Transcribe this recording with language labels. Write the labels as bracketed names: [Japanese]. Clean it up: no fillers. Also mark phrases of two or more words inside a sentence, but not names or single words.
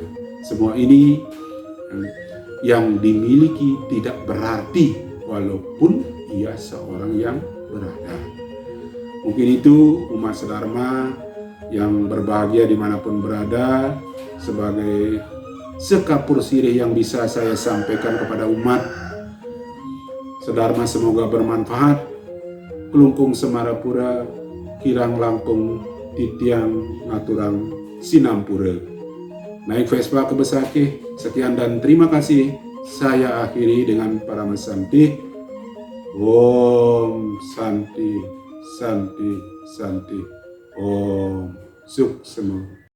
[Indonesian] Semua ini yang dimiliki tidak berarti walaupun ia seorang yang berada. Mungkin itu umat sedharma yang berbahagia dimanapun berada, sebagai sekapur sirih yang bisa saya sampaikan kepada umat sedharma, semoga bermanfaat. [Balinese] Kelungkung Semarapura, kirang langkung titiang ngaturang sinampura. [Indonesian] Naik Vespa ke Besakih. Sekian dan terima kasih. Saya akhiri dengan para mesanti. [Sanskrit] Om Santi, Santi, Santi. Om Suk Semu.